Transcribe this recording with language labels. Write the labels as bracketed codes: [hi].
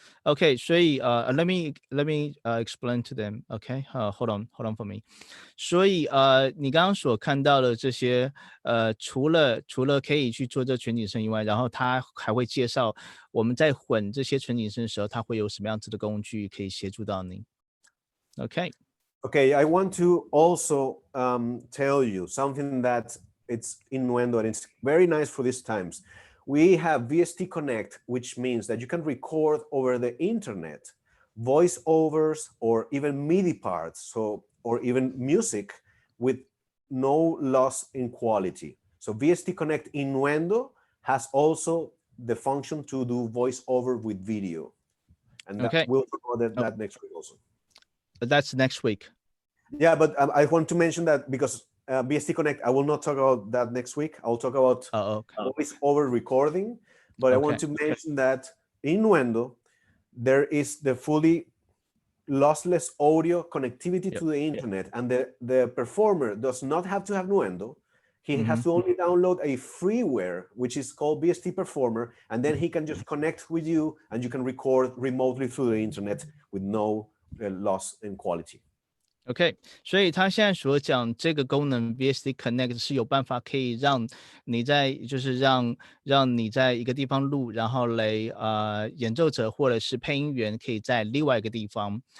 [en] Okay, [zh] 所以 [en] let me explain to them. Okay, hold on for me. [zh] 所以你刚刚所看到的这些除了可以去做这全景声以外，然后它还会介绍我们在混这些全景声的时候，它会有什么样子的工具可以协助到你。 [en] Okay. Okay, I want to also tell you something that it's in Nuendo and it's very nice for these times. We have VST Connect, which means that you can record over the internet voiceovers or even MIDI parts, or even music with no loss in quality. So VST Connect in Nuendo has also the function to do voiceover with video. And okay. We'll talk about that next week also. That's next week. Yeah, but I want to mention that because VST Connect, I will not talk about that next week. I'll talk about voice-over recording, but I want to mention that in Nuendo, there is the fully lossless audio connectivity to the internet, and the performer does not have to have Nuendo. He has to only download a freeware, which is called VST Performer, and then he can just connect with you, and you can record remotely through the internet with no loss in quality. [zh] OK， 所以他现在所讲这个功能 VSD Connect 是有办法可以让你在就是让你在一个地方录，然后演奏者或者是配音员可以在另外一个地方。